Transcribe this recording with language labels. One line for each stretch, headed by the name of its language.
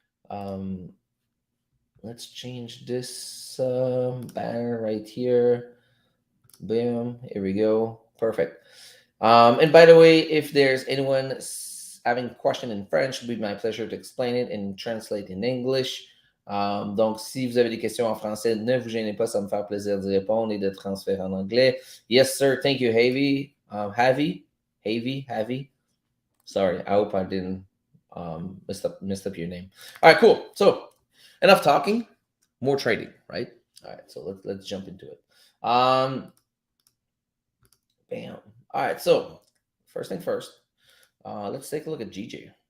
English: Um, let's change this banner right here. Boom, here we go. Perfect. And by the way, if there's anyone having a question in French, it'll be my pleasure to explain it and translate in English.
French: Donc, si vous avez des questions en français, ne vous gênez pas, ça me fait plaisir d'y répondre et de transférer en anglais.
English: Yes, sir. Thank you, Havy. Havy. Sorry, I hope I didn't messed up your name. All right, cool. So, enough talking, more trading, right? All right, so let's jump into it. Bam. All right, so first thing first, let's take a look at GJ.